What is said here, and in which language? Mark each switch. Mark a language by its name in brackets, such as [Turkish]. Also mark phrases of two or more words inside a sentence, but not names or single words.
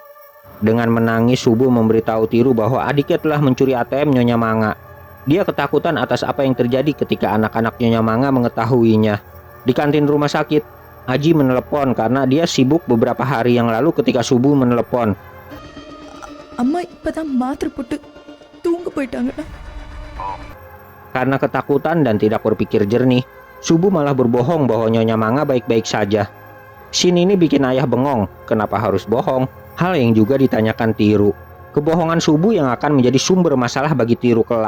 [Indonesian] Dengan menangis, Subu memberitahu Tiru bahwa adiknya telah mencuri ATM Nyonya Manga. Dia ketakutan atas apa yang terjadi ketika anak-anak Nyonya Manga mengetahuinya. Di kantin rumah sakit, Aji menelepon karena dia sibuk beberapa hari yang lalu ketika Subu menelepon. [Tamil] அம்மா இப்பதான் மாத்திரை போட்டு தூங்க போயிட்டாங்கடா. [Indonesian] Karena ketakutan dan tidak berpikir jernih, Subu malah berbohong bahwa Nyonya Manga baik-baik saja. Scene ini bikin ayah bengong, kenapa harus bohong? Hal yang juga ditanyakan Tiru. Kebohongan Subu yang akan menjadi sumber masalah bagi Tiru kelak.